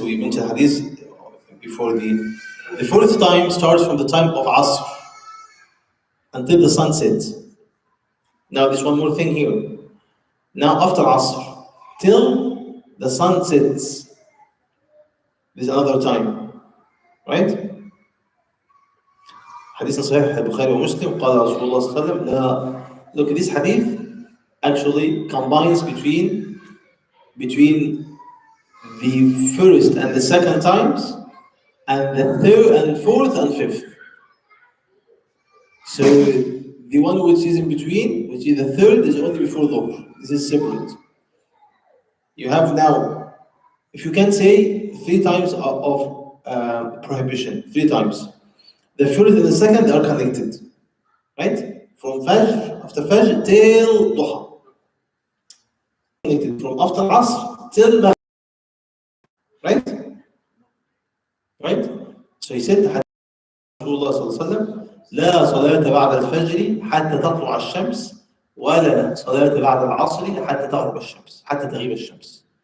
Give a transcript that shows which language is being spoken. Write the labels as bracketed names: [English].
[English] We mentioned hadith before the fourth time starts from the time of Asr until the sun sets. Now there's one more thing here. Now after Asr till the sun sets, there's another time, right? [Arabic] حديث صحيح البخاري ومسلم قال رسول الله صلى الله عليه وسلم لا. [English] Look, this hadith actually combines between the first and the second times and the third and fourth and fifth. So the one which is in between, which is the third, is only before Dhuhr. This is separate. You have now, if you can say 3 times of prohibition, 3 times. The first and the second are connected, right? From Fajr, after Fajr till Duha. Connected from after Asr till Maghrib, right? Right? So he said, [Arabic] رسول الله صلى الله عليه وسلم لا صلاة بعد الفجر حتى تطلع الشمس ولا صلاة بعد العصر حتى تغرب الشمس حتى تغيب الشمس.